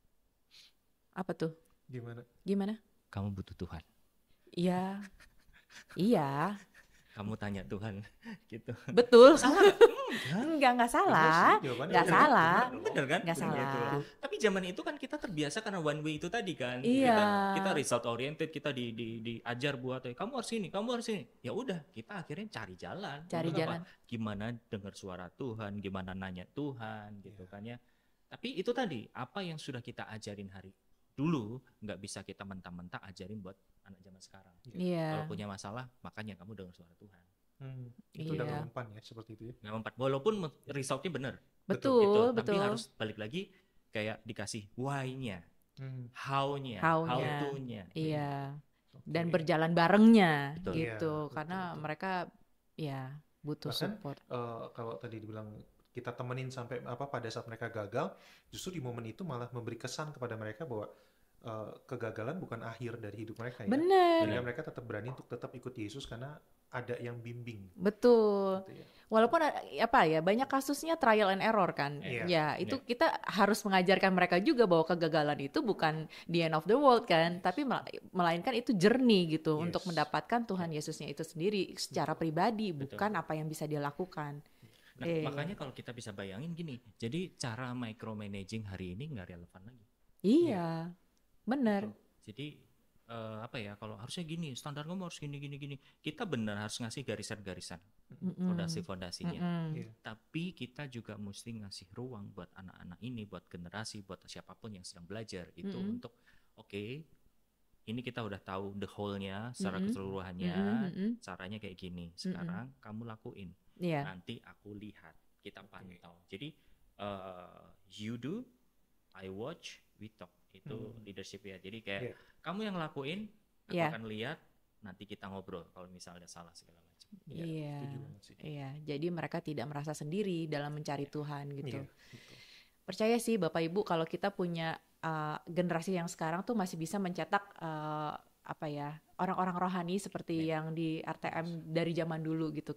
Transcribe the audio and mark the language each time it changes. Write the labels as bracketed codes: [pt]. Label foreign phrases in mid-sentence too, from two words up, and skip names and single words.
[id] Apa tuh? Gimana? Gimana? Kamu butuh Tuhan. Iya. Iya. Kamu tanya Tuhan gitu. Betul. Salah nggak? Nggak salah. Nggak salah. Bener kan? Nggak Bener gitu. salah. Tapi zaman itu kan kita terbiasa karena [en] one way [id] itu tadi kan. Iya. Kita [en] result oriented, [id] kita diajar buat kamu harus ini, kamu harus ini. Ya udah, kita akhirnya cari jalan. Cari Untuk jalan. apa? Gimana dengar suara Tuhan, gimana nanya Tuhan gitu kan ya. Tapi itu tadi, apa yang sudah kita ajarin hari dulu nggak bisa kita mentah-mentah ajarin buat anak zaman sekarang. Iya. Kalau punya masalah, makanya kamu dengar suara Tuhan. Itu udah Iya. mempan ya seperti itu ya. Nggak mempan. Walaupun resultnya benar. Betul, Tapi betul. harus balik lagi kayak dikasih [en] why-nya, how-nya, [id] How-nya. [en] how-to-nya. [id] Iya. Oke. Dan berjalan barengnya Betul. gitu. Iya, Karena betul. mereka ya butuh Bahkan, support. Kalau tadi dibilang kita temenin sampai pada saat mereka gagal, justru di momen itu malah memberi kesan kepada mereka bahwa kegagalan bukan akhir dari hidup mereka ya. Bener. Jadi mereka tetap berani untuk tetap ikut Yesus karena ada yang bimbing. Betul. Gitu ya. Walaupun banyak kasusnya [en] trial and error [id] kan. Iya. Ya, itu kita harus mengajarkan mereka juga bahwa kegagalan itu bukan [en] the end of the world [id] kan, tapi melainkan itu journey gitu Yes. untuk mendapatkan Tuhan Yesusnya itu sendiri secara pribadi, bukan apa yang bisa dia lakukan. Nah, makanya kalau kita bisa bayangin gini, jadi cara micromanaging hari ini nggak relevan lagi. Iya. Bener. Jadi kalau harusnya gini, standar kamu harus gini. Kita benar harus ngasih garisan-garisan, fondasi-fondasinya. Iya. Tapi kita juga mesti ngasih ruang buat anak-anak ini, buat generasi, buat siapapun yang sedang belajar itu untuk ini kita udah tahu [en] the whole-nya [id] secara keseluruhannya, caranya kayak gini. Sekarang kamu lakuin. Iya. Nanti aku lihat, kita pantau. [en] Jadi you do, I watch, we talk. [id] Itu leadership ya. Jadi kayak kamu yang lakuin, aku akan lihat, nanti kita ngobrol kalau misalnya salah segala macam. Iya. Setuju banget sih. Iya. Jadi mereka tidak merasa sendiri dalam mencari Tuhan gitu. Iya, betul. Percaya sih Bapak Ibu kalau kita punya generasi yang sekarang tuh masih bisa mencetak orang-orang rohani seperti yang di RTM dari zaman dulu gitu.